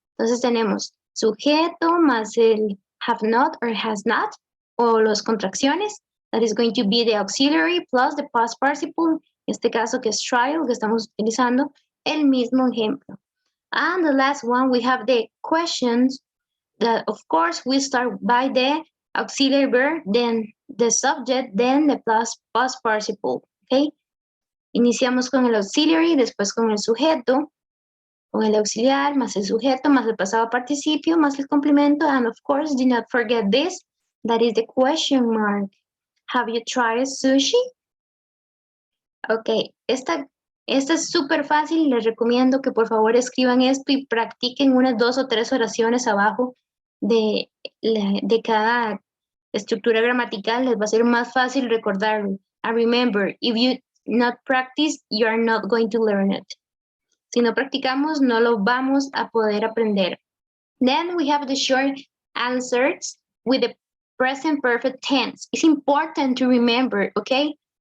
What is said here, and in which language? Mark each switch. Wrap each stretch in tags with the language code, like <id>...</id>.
<es>Entonces tenemos sujeto más el</es> <en>have not or has not,</en> <es>o las contracciones,</es> <en>that is going to be the auxiliary plus the past participle,</en> <es>en este caso que es trial, que estamos utilizando el mismo ejemplo.</es> <en>And the last one, we have the questions that, of course, we start by the auxiliary verb, then the subject, then the past participle, ¿ok?</en> <es>Iniciamos con el auxiliary, después con el sujeto, con el auxiliar, más el sujeto, más el pasado participio, más el complemento,</es> <en>and of course, do not forget this, that is the question mark. Have you tried sushi?</en> <es>Ok, esta es súper fácil, les recomiendo que por favor escriban esto y practiquen unas 2 o 3 oraciones abajo de cada estructura gramatical, les va a ser más fácil recordarlo.</es> <en>And remember, if you not practice, you are not going to learn it.</en> <es>Si no practicamos, no lo vamos a poder aprender.</es> <en>Then we have the short answers with the present perfect tense. It's important to remember, okay?</en>